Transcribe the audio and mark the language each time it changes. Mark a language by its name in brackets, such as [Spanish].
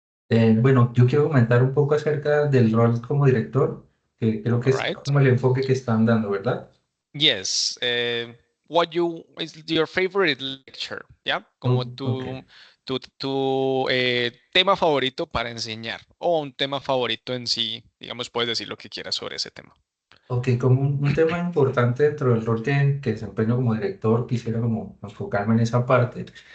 [Spanish] Bueno, yo quiero comentar un poco acerca del rol como director, que creo que es [English] Right. [Spanish] como el enfoque que están dando, ¿verdad? [English] Yes. What is your favorite lecture? Yeah. [Spanish] Como [English] Okay. [Spanish] tu tema favorito para enseñar o un tema favorito en sí. Digamos, puedes decir lo que quieras sobre ese tema. Ok, como un tema importante dentro del rol que desempeño como director, quisiera como enfocarme en esa parte.